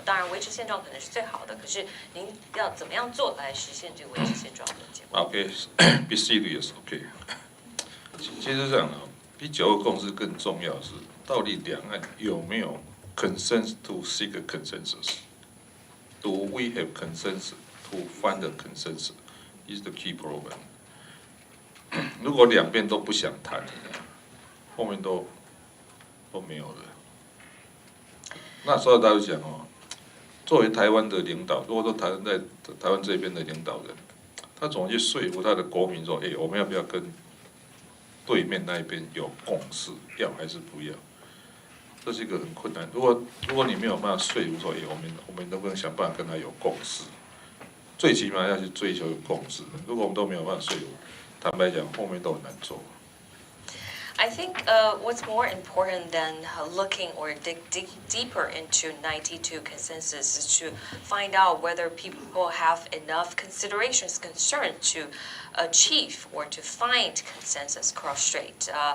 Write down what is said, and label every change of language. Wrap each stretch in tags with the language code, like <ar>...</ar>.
<zh>当然维持现状可能是最好的，可是您要怎么样做来实现这个维持现状的结果</zh> <en>Okay, be serious. Okay.</en> <zh>其实这样啊，比9·2共识更重要的是，到底两岸有没有</zh> <en>consensus to seek a consensus? Do we have consensus to find a consensus? Is the key problem.</en> <zh>如果两边都不想谈，后面都没有了。那所以大家讲哦，作为台湾的领导，如果说在台湾这边的领导人，他怎么去说服他的国民说，我们要不要跟对面那一边有共识，要还是不要？这是一个很困难。如果你没有办法说服说，我们能不能想办法跟他有共识？最起码要去追求有共识。如果我们都没有办法说服，坦白讲，后面都很难做。</zh> <en>I think what's more important than looking or dig deeper into 92 consensus is to find out whether people have enough considerations, concern to achieve or to find consensus cross-strait.</en>